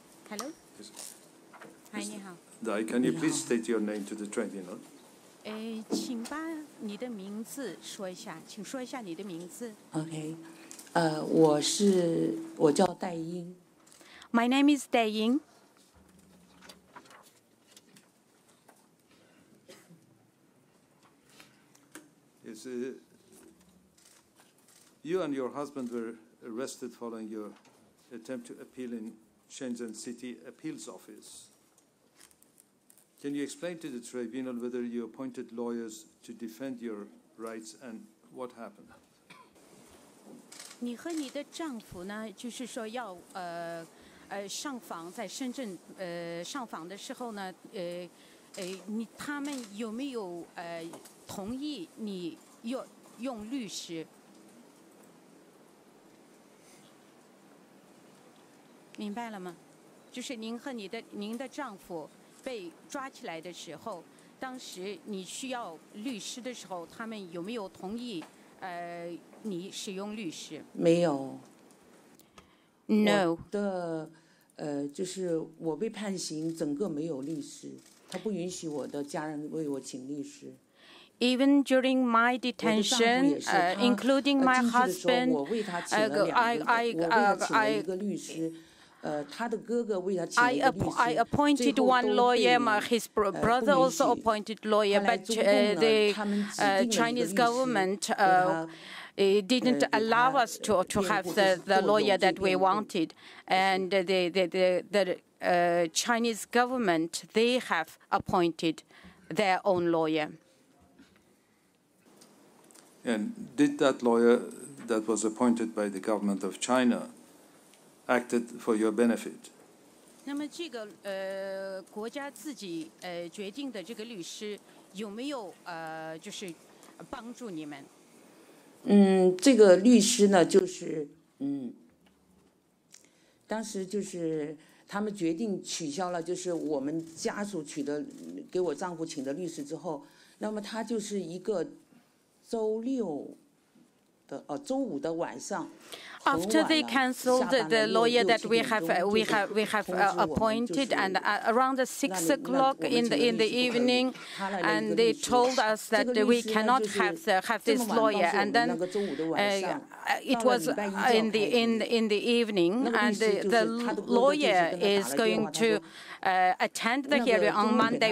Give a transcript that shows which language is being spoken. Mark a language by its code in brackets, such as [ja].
[en] Hello. Hi, [zh] 你好。 [en] Can you please state your name to the tribunal? [zh] 请把你的名字说一下，请说一下你的名字。 OK，我叫戴英。 [en] My name is Dai Ying. Yes, you and your husband were arrested following your attempt to appeal in Shenzhen City Appeals Office. Can you explain to the tribunal whether you appointed lawyers to defend your rights and what happened? [zh] 你和你的丈夫呢，就是说要上访，在深圳上访的时候呢，他们有没有同意你用律师？明白了吗？就是您和您的丈夫被抓起来的时候，当时你需要律师的时候，他们有没有同意你使用律师？没有。 [en] No。 [zh] 我的就是我被判刑，整个没有律师，他不允许我的家人为我请律师。 [en] Even during my detention, including my husband, I appointed one lawyer. His brother also appointed lawyer, but the Chinese government didn't allow us to have the lawyer that we wanted, and the Chinese government, they have appointed their own lawyer. And did that lawyer that was appointed by the government of China acted for your benefit? [zh] 那么这个国家自己决定的这个律师有没有就是帮助你们？这个律师呢，就是当时就是他们决定取消了，就是我们家属给我丈夫请的律师之后，那么他就是一个周五的晚上。 [en] After they cancelled the lawyer that we have appointed, and around 6 o'clock in the evening, and they told us that we cannot have this lawyer, and then it was in the evening, and the lawyer is going to attend the hearing on Monday.